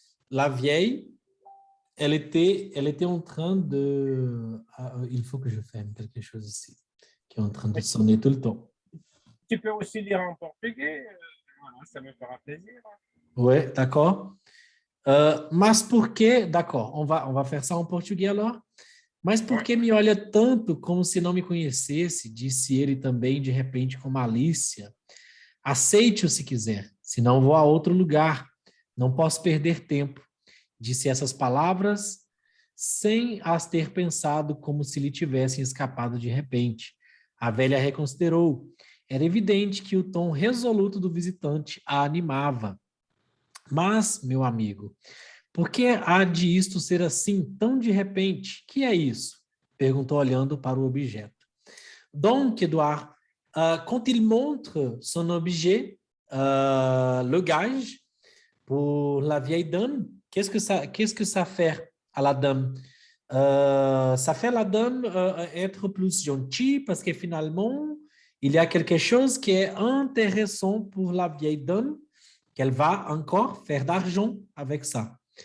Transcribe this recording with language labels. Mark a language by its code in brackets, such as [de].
[fr] La vieille, elle était en train de... il faut que je ferme quelque chose ici, qui est en train de Mais sonner tout le temps. tu peux aussi lire en portugais, voilà, ça me fera plaisir. Oui, d'accord. [pt] Mas por que... [fr] D'accord, on va faire ça en português alors. [pt] Mas por [fr] Ouais. [pt] que me olha tanto como se não me conhecesse? Disse ele também, de repente, com malícia. Aceite-o se quiser, senão vou a outro lugar. Não posso perder tempo. Disse essas palavras sem as ter pensado como se lhe tivessem escapado de repente. A velha reconsiderou. Era evidente que o tom resoluto do visitante a animava. Mas, meu amigo, por que há de isto ser assim tão de repente? Que é isso? Perguntou olhando para o objeto. [fr] Donc, Edouard, quand il montre son objet, le gage, pour la vieille dame, qu'est-ce que ça fait à la dame? Ça fait la dame être plus gentille parce que finalement, il y a quelque chose qui est intéressant pour la vieille dame, qu'elle va encore faire d'argent avec ça.